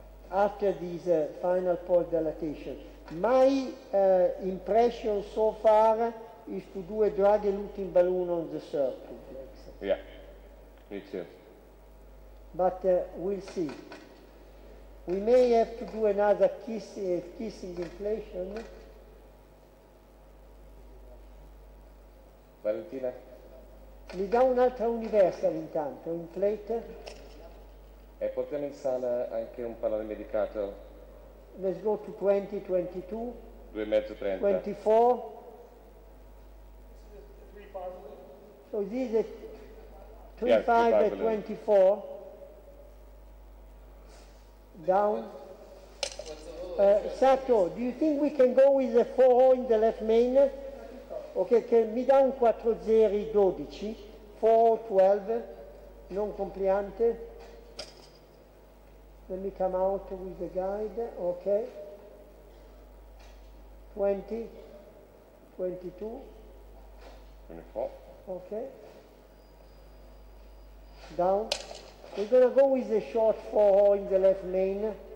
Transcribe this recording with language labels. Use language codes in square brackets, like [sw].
[en] After this final post-dilatation. My impression so far is to do a drug-eluting balloon on the circumflex. Yeah, me too. But we'll see. We may have to do another kissing inflation. Valentina? [it] Mi dà un'altra universal intanto, [en] inflate. [it] E portiamo in sala anche un pallone medicato, [en] Let's go to 20, 22, 2,5, 30. 24. Three positive. So this is a Yeah, 3.5 at 3.5 24. Down. Sato, do you think we can go with the 4 in the left main? [it] Ok, che mi dà un 4-0 12, 4-12, non compliante. [en] Let me come out with the guide, ok. 20, 22, 24. ok. down. We're going to go with a short 4 in the left main.